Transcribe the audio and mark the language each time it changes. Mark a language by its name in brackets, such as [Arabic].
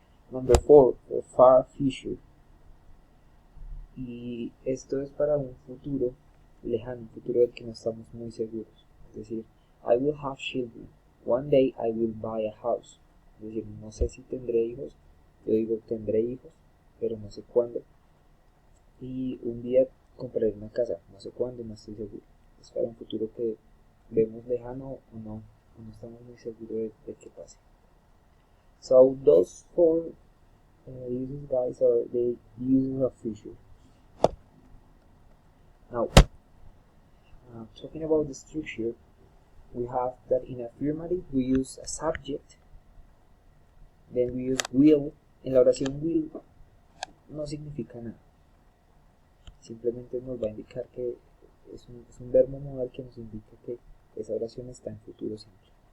[English] Number 4, for far future. [Spanish] Y esto es para un futuro lejano, un futuro del que no estamos muy seguros. Es decir, [English] I will have children. One day I will buy a house. [Spanish] Es decir, no sé si tendré hijos. Yo digo tendré hijos, pero no sé cuándo. Y un día compraré una casa, no sé cuándo, no estoy seguro. Es para un futuro que vemos lejano o no estamos muy seguros de que pase. [English] So those 4 uses, guys, are the uses of future. Now, talking about the structure, we have that in affirmative we use a subject, then we use will. [Spanish] En la oración will no significa nada, simplemente nos va a indicar que es un verbo modal que nos indica que esa oración está en futuro simple.